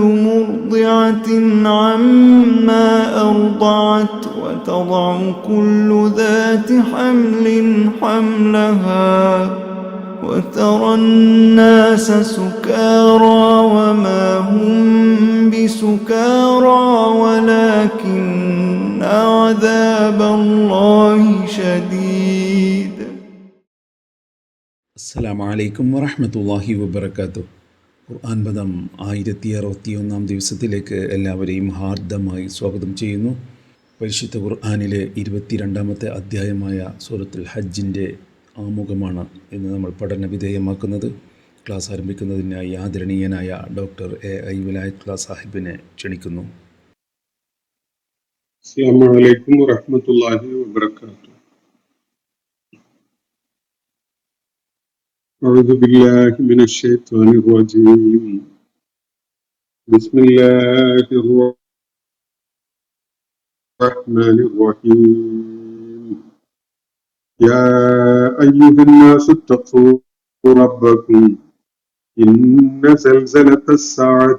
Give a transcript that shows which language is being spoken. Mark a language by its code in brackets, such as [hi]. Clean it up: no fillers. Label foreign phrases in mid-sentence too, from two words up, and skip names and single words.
[ar] مرضعة عما أرضعت وتضع كل ذات حمل حملها وترى الناس سكارى وما هم بسكارى ولكن عذاب الله شديد. السلام عليكم ورحمة الله وبركاته. [ml] ഖുർആൻ പദം 1061 ദിവസത്തിലേക്ക് എല്ലാവരെയും ഹാർദമായി സ്വാഗതം ചെയ്യുന്നു. പരിശുദ്ധ ഖുർആനിലെ 22-ാമത്തെ അധ്യായമായ സൂറത്തുൽ ഹജ്ജിൻ്റെ ആമുഖമാണ് ഇന്ന് നമ്മൾ പഠന വിധേയമാക്കുന്നത്. ക്ലാസ് ആരംഭിക്കുന്നതിനായി ആദരണീയനായ ഡോക്ടർ എ വിലായത്തുള്ള സാഹിബിനെ ക്ഷണിക്കുന്നു. [ar] السلام عليكم ورحمة الله وبركاته. أعوذ بالله من الشيطان الرجيم. بسم الله الرحمن الرحيم. يا أيها الناس اتقوا ربكم إن زلزلة الساعة